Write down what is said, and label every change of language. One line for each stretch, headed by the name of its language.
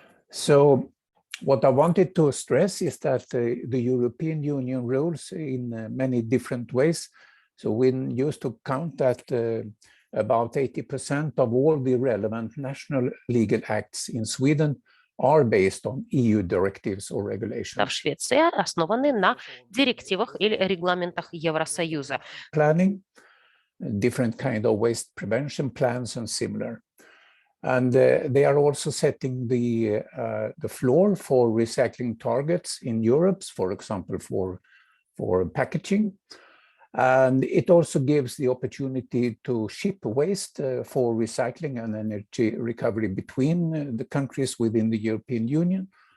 English: So what I wanted to stress is that the European Union rules in many different ways. So we used to count that about 80% of all the relevant national legal acts in Sweden are based on EU directives or regulations.
Russian: В Швеции основаны на директивах или регламентах Евросоюза.
English: Planning, different kind of waste prevention plans and similar. And they are also setting the floor for recycling targets in Europe, for example, for packaging. And it also gives the opportunity to ship waste for recycling and energy recovery between the countries within the European Union.